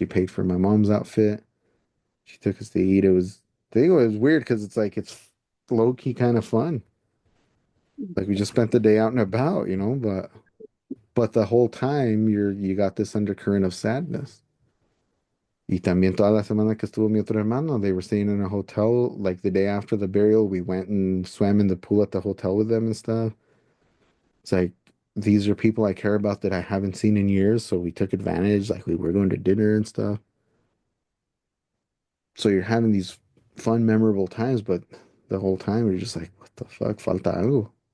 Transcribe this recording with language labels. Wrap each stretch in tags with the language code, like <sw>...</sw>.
<en>She paid for my mom's outfit. She took us to eat. It was weird because it's low key kind of fun. Like we just spent the day out and about, but the whole time you got this undercurrent of sadness.</en> <es>Y también toda la semana que estuvo mi otro hermano,</es> <en>they were staying in a hotel. Like the day after the burial, we went and swam in the pool at the hotel with them and stuff. It's like these are people I care about that I haven't seen in years, so we took advantage. Like we were going to dinner and stuff. So you're having these fun, memorable times, but the whole time you're just like, what the fuck,</en> <es>falta algo.</es>